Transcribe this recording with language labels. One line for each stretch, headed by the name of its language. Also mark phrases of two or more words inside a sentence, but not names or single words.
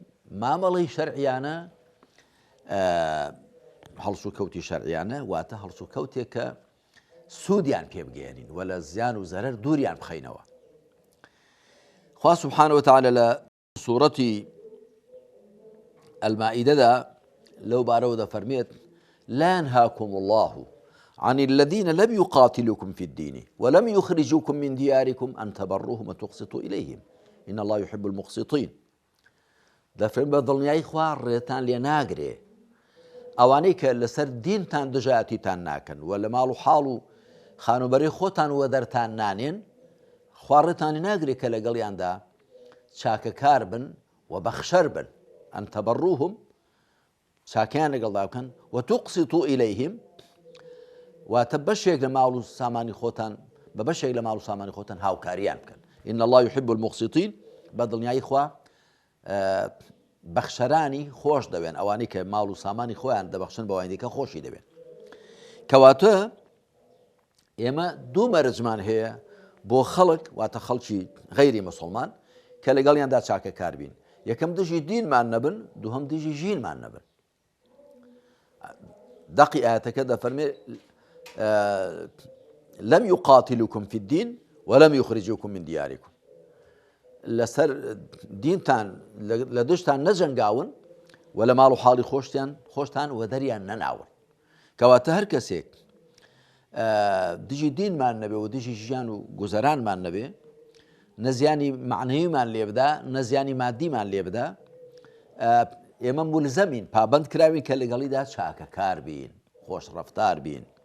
Central Kurdish: مامەڵەی شەرعیانە هەڵسوکەوتی شەرعیانە واتە هەڵسوکەوتێک کە سوودیان پێ بگەێنین و لە زیان و زەرەر دووریان بخەینەوە. خوا
Arabic: سوبحانه وتعالى
Central Kurdish: لە سوورەتی المائدەدا لەو بارەوە دەفەرمێت
Arabic: لا ينهاكم الله عن الذين لم يقاتلوكم في الدين ولم يخرجوكم من دياركم أن تبروهم وتقسطوا إليهم إن الله يحب المقسطين.
Central Kurdish: دەفەرمێ بە دڵنیایی خوا ڕێتان لێ ناگرێ ئەوانەی کە لەسەر دینتان دژایەتیتان ناکەن و لە ماڵ و حاڵ و خانوبەری خۆتان وە دەرتان نانێن، خوا ڕێتانی ناگرێ کە لەگەڵیاندا چاکەکار بن و بەخشەر بن.
Arabic: ئەن تەبەڕوهم،
Central Kurdish: چاکیان لەگەڵدا بکەن، و
Arabic: توقسیطوا ئیلەیهم،
Central Kurdish: واتە بەشێک لە ماڵ و سامانی خۆتان بە بەشێک لە ماڵ و سامانی خۆتان هاوکاریان بکەن.
Arabic: إن الله يحب المقسطين.
Central Kurdish: بە دڵنیایی خوا بەخشەرانی خۆش دەوێن، ئەوانەی کە ماڵ و سامانی خۆیان دەبەخشن بە ئەوانەی کە خۆشی دەوێن. کەواتە ئێمە دوو مەرجمان هەیە بۆ خەڵک، واتە خەڵکی غەیری مسلمان، کە لەگەڵیاندا چاکەکار بین. یەکەم دژی دینمان نەبن، دووهەم دژی ژینمان نەبن. دەقی ئاەتەکە دەفەرمێ
Arabic: لم يقاتلوكم في الدين ولم يخرجوكم من دياركم.
Central Kurdish: لەسەر دینتان لە دشتان نەجەنگاون و لە ماڵ و حاڵی خۆشتان و دەریان نەناون. کەواتە هەر کەسێک دژی دینمان نەبێ و دژی ژیان و گوزەرانمان نەبێ، نەزیانی معنەویمان لێ بدا، نەزیانی مادیمان لێ بدا، ئێمە مولزەمین، پابند کراوین کە لەگەڵیدا چاکەکار بین، خۆش ڕەفتار بین.